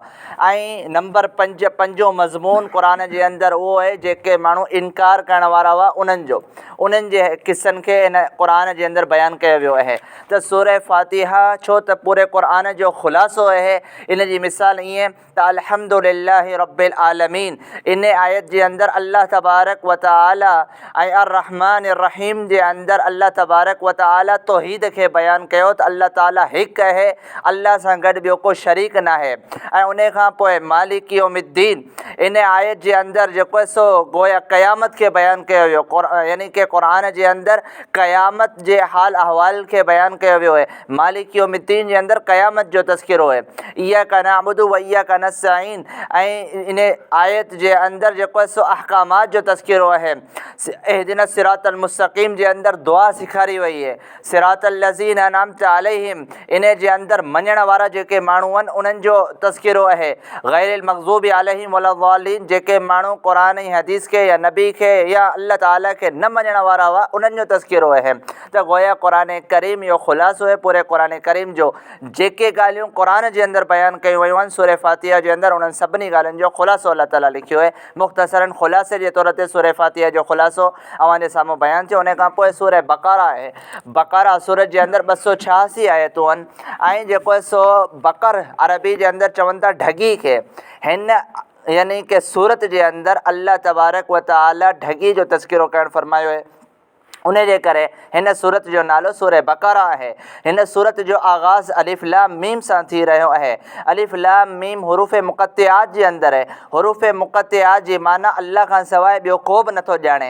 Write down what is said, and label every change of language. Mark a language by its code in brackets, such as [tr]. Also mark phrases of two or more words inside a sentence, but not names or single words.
[sd] ऐं नंबर 5 पंजो मज़मून क़ुरान जे अंदरि उहो आहे जेके माण्हू इनकार करण वारा हुआ उन्हनि जे किस्सनि खे इन क़ुरान जे अंदरि बयानु कयो वियो आहे। त सूरह फातिहा छो त पूरे क़ुरान जो ख़ुलासो आहे। इन जी मिसाल ईअं त [ar] الحمد لله رب العالمين, [sd] इन आयत जे अंदरि अल्लाह तबारक व तआला ऐं [ar] الرحمن رحيم [sd] जे अंदरि अल्लाह तबारक व तआला तौहीद खे बयानु कयो त अल्लाह ताला हिकु आहे, अल्लाह सां गॾु ॿियो को शरीक न आहे। ऐं उन खां पोइ [ar] مالك يوم الدين, [sd] इन आयत जे अंदरि जेको सो गोया क़यामत खे बयानु कयो वियो, यानी कि क़ुरान जे अंदरि क़यामत जे हाल अहवाल खे बयानु कयो वियो आहे। [ar] مالك يوم الدين [sd] जे अंदरि क़यामत जो तज़किरो आहे। [ar] إياك نعبد وإياك نستعين, [sd] ऐं इन आयत जे अंदरि जेको सो अहकामात जो तज़किरो आहे। [ar] اهدنا الصراط المستقيم [sd] जे अंदरि दुआ सेखारी वई आहे। [ar] صراط الذين أنعمت عليهم, [sd] इन जे अंदरि मञण वारा जेके माण्हू आहिनि उन्हनि जो तज़किरो आहे। [ar] غير المغضوب عليهم ولا الضالين, [sd] जेके माण्हू क़ुरान ऐं हदीस खे या नबी खे या अल्लाह ताला खे न मञण वारा हुआ उन्हनि जो तज़किरो आहे। त गोया क़ुरान करीम जो ख़ुलासो आहे पूरे क़ुरान करीम जो। जेके ॻाल्हियूं क़ुरान जे अंदरि बयानु कयूं वयूं आहिनि सूरह फातिहा जे अंदरि, उन्हनि सभिनी ॻाल्हियुनि जो ख़ुलासो अल्लाह ताला लिखियो आहे। मुख़्तसरन ख़ुलासे जे तौर ते सूरह फातिहा जो ख़ुलासो अव्हांजे साम्हूं बयानु थियो। उन खां पोइ सूरह बक़रा आहे। बक़रा सूरत जे अंदरि 286 आयतूं आहिनि ऐं जेको आहे सो बकर अरबी जे अंदरि चवनि था ढगी खे। हिन यानी कि सूरत जे अंदरि अल्लाह तबारक व तआला ढगी जो तज़किरो करणु फरमायो आहे। उन जे करे हिन सूरत जो नालो सूरह बक़रा आहे। हिन सूरत जो आगाज़ [ar] ألف لام ميم [sd] सां थी रहियो आहे। [ar] ألف لام ميم [sd] हुरूफ़ मुक़त्तिआत जे अंदरि आहे। हुरूफ़ मुक़त्तिआत जी माना अल्लाह खां सवाइ ॿियो को बि नथो ॼाणे।